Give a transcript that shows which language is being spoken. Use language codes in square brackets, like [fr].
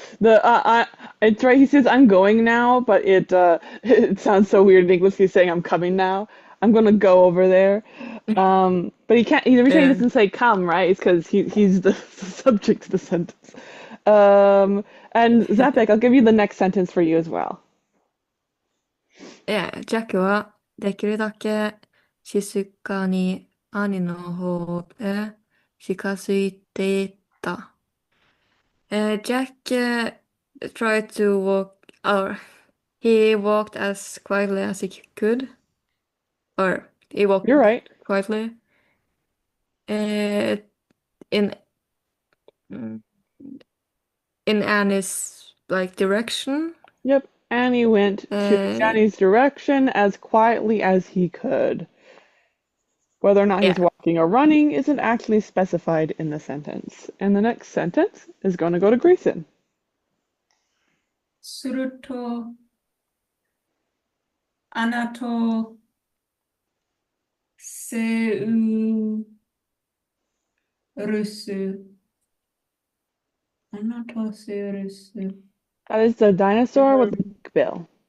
[en] It's right. He says I'm going now, but it it sounds so weird in English. He's saying I'm coming now. I'm gonna go over there. But he can't. Every time he Yeah. doesn't say come, right? It's because he's the subject to the sentence. And Zapek, I'll give you the next sentence for you as well. [ja] ジャックはできるだけ静かに兄の方へ近づいていった。 [en] Jack tried to walk, or he walked as quietly as he could, or he walked You're right. quietly uh, in in Annie's like direction. Yep. And he went to Uh, Johnny's direction as quietly as he could. Whether or not he's yeah. walking or running isn't actually specified in the sentence. And the next sentence is going to go to Grayson. [ja] すると、あなとセウルス。あなとセウルス。 [en] That is the dinosaur with the big bill.